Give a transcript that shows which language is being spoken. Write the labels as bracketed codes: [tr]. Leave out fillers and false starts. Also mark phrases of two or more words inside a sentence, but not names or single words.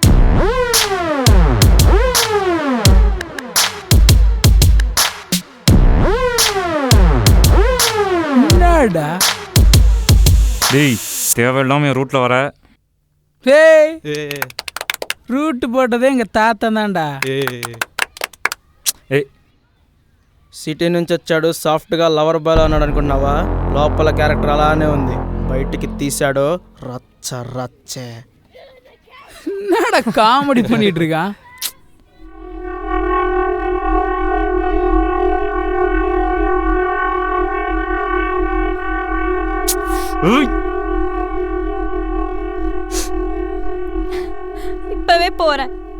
[ta] என்னடா டேய், தேவையில்லாம என் ரூட்ல வர. டேய், ரூட்டு போட்டதே எங்கள் தாத்தன் தான்டா. ஏய், [te] సిటీ నుంచి వచ్చాడు, సాఫ్ట్గా [en] lover boy [te] అన్నాడు అనుకున్నావా? లోపల క్యారెక్టర్ అలానే ఉంది, బయటికి తీశాడు రచ్చ రచ్చే. [ta] என்னடா காமெடி பண்ணிட்டு இருக்கான்? இப்பவே போறேன்.